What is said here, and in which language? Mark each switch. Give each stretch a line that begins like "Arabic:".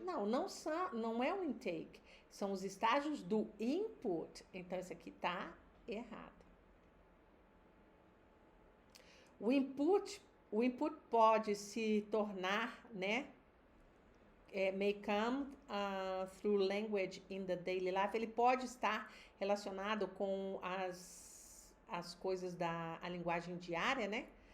Portuguese: Não é o intake, são os estágios do input. Então, isso aqui está errado. O input pode se tornar, né?
English: May come through language in the daily life.
Portuguese: Ele pode estar relacionado com as coisas da linguagem diária, né?